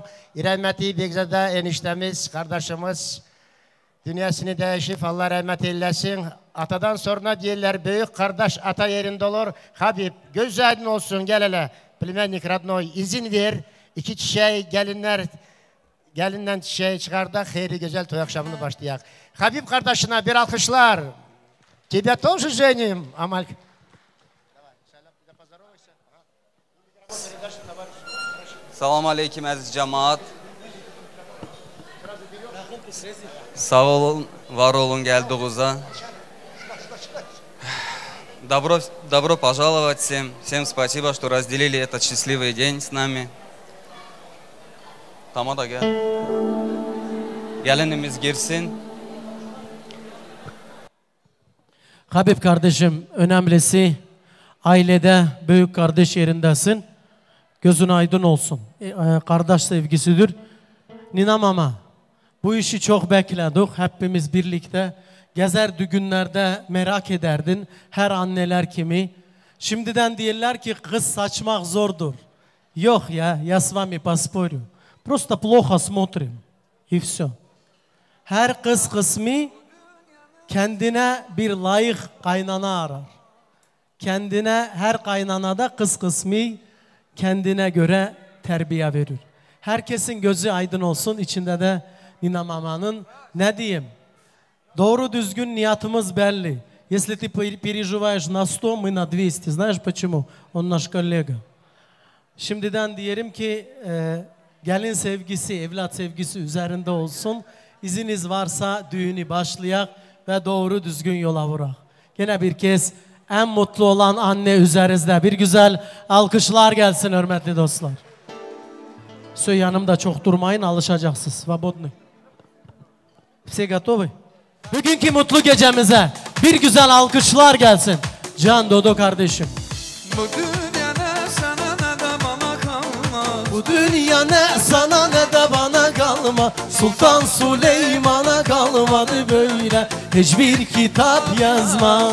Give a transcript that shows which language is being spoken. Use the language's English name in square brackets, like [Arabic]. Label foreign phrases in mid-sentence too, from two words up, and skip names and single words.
[Turkish] İrahmeti Begzade eniştemiz, kardeşimiz, dünyasını değişip Allah rahmet eylesin. Atadan sonra diyorlar büyük kardeş ata yerinde olur. Habib göz aydın olsun, gel hele. [Russian] Племянник родной [Turkish] izin ver. İki çiçeği gelinden çiçeği çıkardık. Hayırlı güzel toy akşamını başlayak. Habib kardeşine bir alkışlar. [Russian] Тебе тоже женим, Амаль. [Turkish] Salam aleyküm əziz cemaat. Sağ olun, var olun geldiğinizə. [Russian] Добро пожаловать всем. Всем спасибо, что разделили этот счастливый день с нами. [Turkish] Tamam da gel. Gelinimiz girsin. Habib kardeşim, önemlisi ailede büyük kardeş yerindesin. Gözün aydın olsun. Kardeş sevgisidir. Nina mama, bu işi çok bekledik. Hepimiz birlikte gezer düğünlerde merak ederdin. Her anneler kimi. Şimdiden diyorlar ki kız saçmak zordur. Yok ya, [Russian] я с вами поспорю. Просто плохо смотрим. И все. [Turkish] Her kız kısmı kendine bir layık kaynana arar. Kendine her kaynanada kız kısmı kendine göre terbiye verir. Herkesin gözü aydın olsun. İçinde de Nina Mama'nın ne diyeyim? Doğru düzgün niyatımız belli. [Russian] Если ты переживаешь на 100, мы на 200. Знаешь почему? Он наш коллега. [Turkish] Şimdiden diyelim ki gelin sevgisi, evlat sevgisi üzerinde olsun. İziniz varsa düğünü başlayak ve doğru düzgün yola vurak. Gene bir kez en mutlu olan anne üzerinizde. Bir güzel alkışlar gelsin hürmetli dostlar. Все, yanımda çok durmayın, alışacaksınız. [Russian] Svobodny. Все готовы? [Turkish] Bugünkü mutlu gecemize bir güzel alkışlar gelsin. Can Dodo kardeşim. Bu dünya ne sana ne de bana kalma. Bu dünya ne sana ne de bana kalma. Sultan Süleyman'a kalmadı böyle hiçbir kitap yazma.